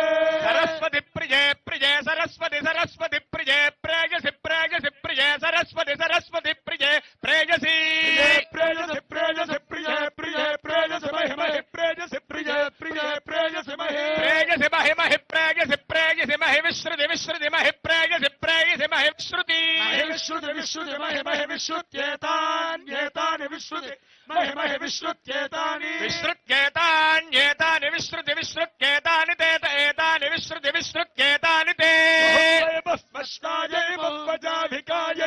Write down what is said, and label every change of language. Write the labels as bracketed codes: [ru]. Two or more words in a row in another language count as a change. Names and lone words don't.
[sa] सरस्वति प्रिये प्रिये सरस्वति सरस्वति प्रिये प्रेयसि प्रेयसि प्रिये सरस्वति सरस्वति प्रिये प्रेयसि प्रेयसि प्रेयसि प्रिये प्रिये प्रेयसि महिमहि प्रेयसि प्रिये प्रिये प्रेयसि महि प्रेयसि महि महि प्रेयसि प्रेयसि महि विश्रुति विश्रुति महि प्रेयसि प्रेयसि महि विश्रुति विश्रुति विश्रुति महि महि विश्रुत्येतान्येतानि विश्रुति महि महि विश्रुत्येतानि विश्रुत्येतान्येतानि विश्रुति विश्रुत्येतानि ते एतानि विश्रुति विश्रुत्येतानि ते बहुस्पष्टायै बहुवजाभिकायै